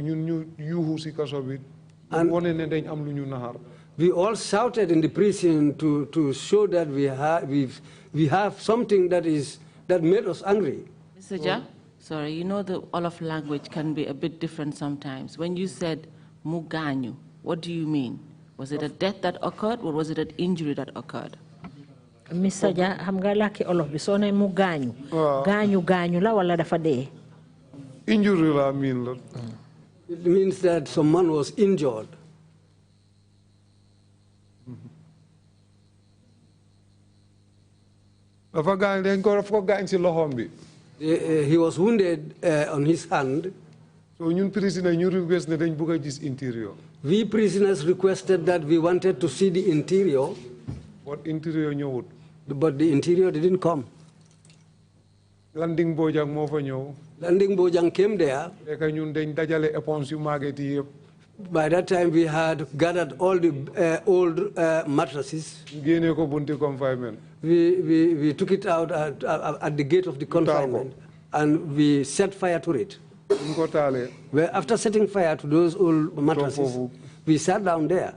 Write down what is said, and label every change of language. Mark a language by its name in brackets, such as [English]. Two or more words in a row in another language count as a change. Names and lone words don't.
[English] And we all shouted in the prison to show that we have something that made us angry. Mr. Jah, sorry, you know the Wolof language can be a bit different sometimes. When you said muganyu, what do you mean? Was it a death that occurred, or was it an injury that occurred? Mr. [Wolof] Jah, xam nga laki Wolof bi so ne mu gañu. Gañu la wala dafa dé? Injury la mean la. [English] It means that someone was injured. He was wounded on his hand. So we prisoners requested that we wanted to see the interior. But interior [Wolof] ñëwut. [English] But the interior didn't come. [Wolof] Landing Bojang moo fa ñëw. [English] Landing Bojang came there. [Wolof] ñun dañ dajale éponge yu màgget yi yëpp. [English] By that time, we had gathered all the old mattresses. We took it out at the gate of the confinement, and we set fire to it. After setting fire to those old mattresses, we sat down there.